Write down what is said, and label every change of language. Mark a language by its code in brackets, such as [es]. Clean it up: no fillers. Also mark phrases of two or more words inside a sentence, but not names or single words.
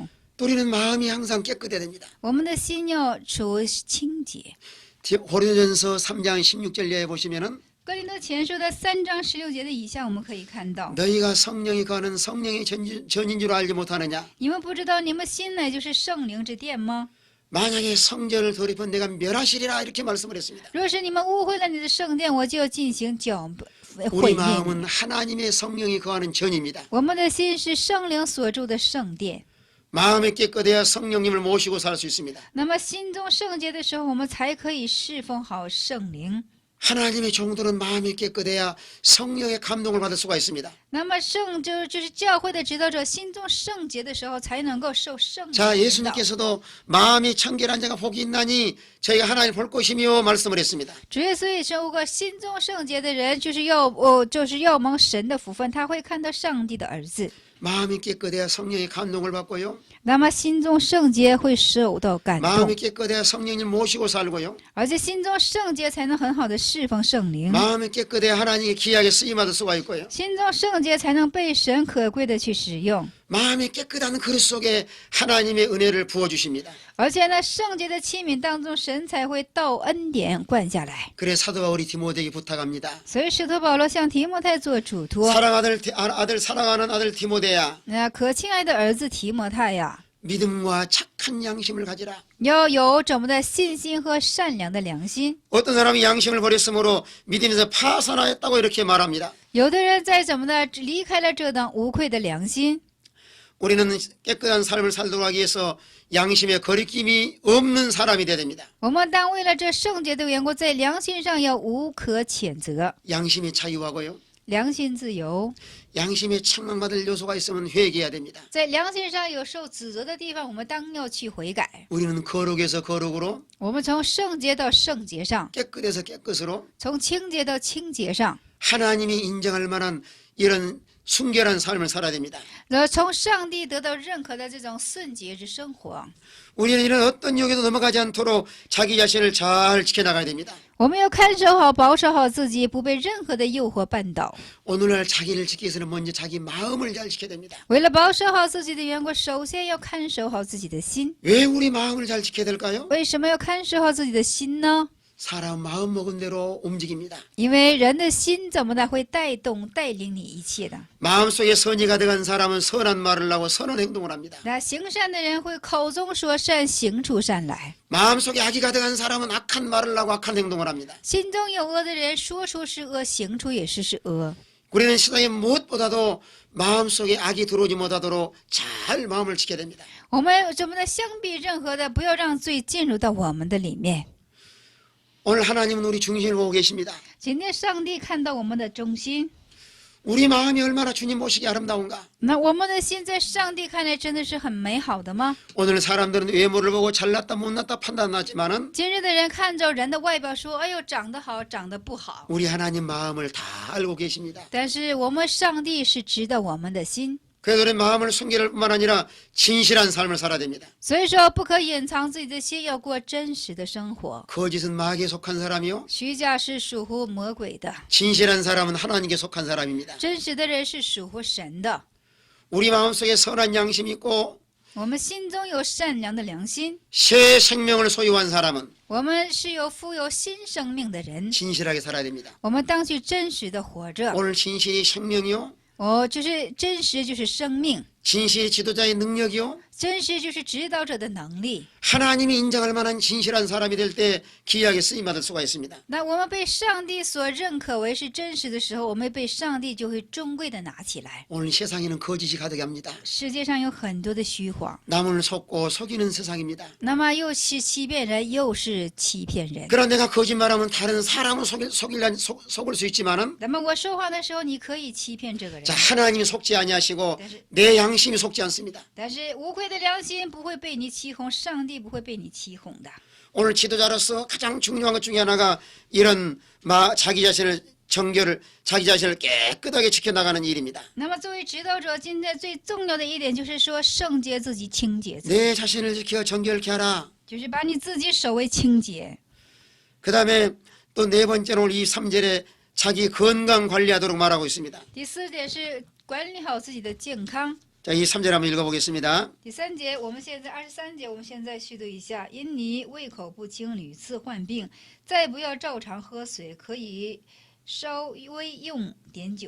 [ko] 또 우리는 마음이 항상 깨끗해야 됩니다. [zh] 我们的心要处清洁。 [ko] 고린도전서 3장 16절에 보시면은 [zh] 哥林多前书的3章16节的以下，我们可以看到， [ko] 너희가 성령이 거하는 성령의 전인 줄 알지 못하느냐? [zh] 你们不知道你们心乃就是圣灵之殿吗？ [ko] 만약에 성전을 돌입한 내가 멸하시리라 이렇게 말씀을 했습니다. [zh] 若是你们误会了你的圣殿，我就要进行毁 [ko] 우리 [zh] 灭 [ko] 마음은 [zh] 你。 [ko] 하나님의 성령이 거하는 전입니다. [zh] 我们的心是圣灵所住的圣殿。 [ko] 마음이 깨끗해야 성령님을 모시고 살 수 있습니다. [zh] 那么心中圣洁的时候，我们才可以侍奉好圣灵。 [ko] 하나님의 종들은 마음이 깨끗해야 성령의 감동을 받을 수가 있습니다. [zh] 那么就是教会的指导者心中圣洁的时候，才能够受圣灵 [ko] 자, [zh] 的指导。 [ko] 예수님께서도 마음이 청결한 자가 복이 있나니 저희가 하나님을 볼 것이며 말씀을 했습니다. [zh] 主耶稣也说过，心中圣洁的人就是要蒙神的福分，他会看到上帝的儿子。 [ko] 마음이 깨끗해야 성령의 감동을 받고요. [zh] 那么心中圣洁会受到感动 [ko] 마음이 ， 깨끗해야 성령님 모시고 살고요. [zh] 而且心中圣洁才能很好的侍奉圣灵。 [ko] 마음이 깨끗해야 하나님의 귀하게 쓰임받을 수가 있고요. [zh] 心中圣洁才能被神可贵的去使用。 [ko] 마음이 깨끗한 그릇 속에 하나님의 은혜를 부어주십니다. [zh] 而且呢，圣洁的器皿当中，神才会倒恩典灌下来。 [ko] 그래 사도 바울이 디모데에게 부탁합니다. [zh] 所以使徒保罗向提摩太做嘱托。 [ko] 사랑하는 아들 디모데야, [zh] 那可亲爱的儿子提摩太呀， [ko] 믿음과 착한 양심을 가지라. [zh] 要有怎么的信心和善良的良心。 [ko] 어떤 사람이 양심을 버렸으므로 믿음에서 파산하였다고 이렇게 말합니다. [zh] 有的人在怎么的离开了这等无愧的良心。 [ko] 우리는 깨끗한 삶을 살도록 하기 위해서 양심에 거리낌이 없는 사람이 되어야 됩니다. [zh] 我们当为了这圣洁的缘故，在良心上要无可谴责， [ko] 양심이 자유하고요. [zh] 良心自由。 [ko] 양심에 책망받을 요소가 있으면 회개해야 됩니다. [zh] 在良心上有受指责的地方，我们当要去悔改。 [ko] 우리는 거룩에서 거룩으로, [zh] 我们从圣洁到圣洁上， [ko] 깨끗에서 깨끗으로 [zh] 从清洁到清洁上， [ko] 하나님이 인정할 만한 이런 순결한 삶을 살아야 됩니다. [zh] 然后从上帝得到认可的这种圣洁之生活。 [ko] 우리는 이런 어떤 유혹에도 넘어가지 않도록 자기 자신을 잘 지켜나가야 됩니다. [zh] 我们要看守好、保守好自己，不被任何的诱惑绊倒。 [ko] 오늘날 자기를 지키기 위해서는 먼저 자기 마음을 잘 지켜야 됩니다. [zh] 为了保守好自己的缘故，首先要看守好自己的心。 [ko] 왜 우리 마음을 잘 지켜야 될까요? [zh] 为什么要看守好自己的心呢？ [ko] 사람 마음 먹은 대로 움직입니다. [zh] 因为人的心怎么的会带领你一切的。 [ko] 마음속에 선이 가득한 사람은 선한 말을 하고 선한 행동을 합니다. [zh] 那行善的人会口中说善，行出善来； [ko] 마음속에 악이 가득한 사람은 악한 말을 하고 악한 행동을 합니다. [zh] 心中有恶的人说出是恶，行出也是恶。 [ko] 우리는 세상에 무엇보다도 마음속에 악이 들어오지 못하도록 잘 마음을 지켜야 됩니다. [zh] 我们怎么的相比任何的，不要让罪进入到我们的里面。 [ko] 오늘 하나님은 우리 중심을 보고 계십니다. [zh] 今天上帝看到我们的中心， [ko] 우리 마음이 얼마나 주님 모시기 아름다운가. [zh] 那我们的心在上帝看来真的是很美好的吗？ [ko] 오늘 사람들은 외모를 보고 잘났다 못났다 판단하지만은 [zh] 今日的人看着人的外表说：“哎呦，长得好，长得不好。 [ko] 우리 하나님 마음을 다 알고 계십니다. ” [zh] 但是我们上帝是知道我们的心， [ko] 그래서 우리 마음을 숨길 뿐만 아니라 진실한 삶을 살아야 됩니다. [zh] 所以说不可隐藏自己的心，要过真实的生活。 [ko] 거짓은 마귀에 속한 사람이요. [zh] 虚假是属乎魔鬼的， [ko] 진실한 사람은 하나님께 속한 사람입니다. [zh] 真实的人是属乎神的。 [ko] 우리 마음속에 선한 양심이 있고 [zh] 我们心中有善良的良心， [ko] 새 생명을 소유한 사람은 [zh] 我们是有富有新生命的人， [ko] 진실하게 살아야 됩니다. [zh] 我们当去真实的活着。 [ko] 오늘 진실이 생명이요. [zh] 就是真实就是生命， [ko] 진실이 지도자의 능력이요. [zh] 真实就是指导者的能力， [ko] 하나님이 인정할 만한 진실한 사람이 될 때 귀하게 쓰임받을 수가 있습니다. [zh] 那我们被上帝所认可为是真实的时候，我们被上帝就会尊贵的拿起来。 [ko] 오늘 세상에는 거짓이 가득 합니다. [zh] 世界上有很多的虚谎， [ko] 남을 속고 속이는 세상입니다. [zh] 那么又是欺骗人，又是欺骗人。 [ko] 그러나 내가 거짓말하면 다른 사람을 속을 수 있지만은 [zh] 那么我说话的时候，你可以欺骗这个人， [ko] 자, 하나님이 속지 아니하시고 [zh] 但是 [ko] 내 양심이 속지 않습니다. [zh] 但是无愧的良心不会被你欺哄，上帝不会被你欺哄的。 [ko] 오늘 지도자로서 가장 중요한 것 중에 하나가 이런 자기 자신을 정결을 자기 자신을 깨끗하게 지켜나가는 일입니다. [zh] 那么作为指导者，今天最重要的一点就是说圣洁自己、清洁自己， [ko] 내 자신을 지켜 정결케 하라. [zh] 就是把你自己守为清洁。 [ko] 그 다음에 또 네 번째는 오늘 이 3절에 자기 건강 관리하도록 말하고 있습니다. [zh] 第四点是管理好自己的健康。 [ko] 자, 이 3절 한번 읽어보겠습니다. [zh] 第三节，我们现在23节，我们现在续读一下：因你胃口不清，屡次患病，再不要照常喝水，可以稍微用点酒。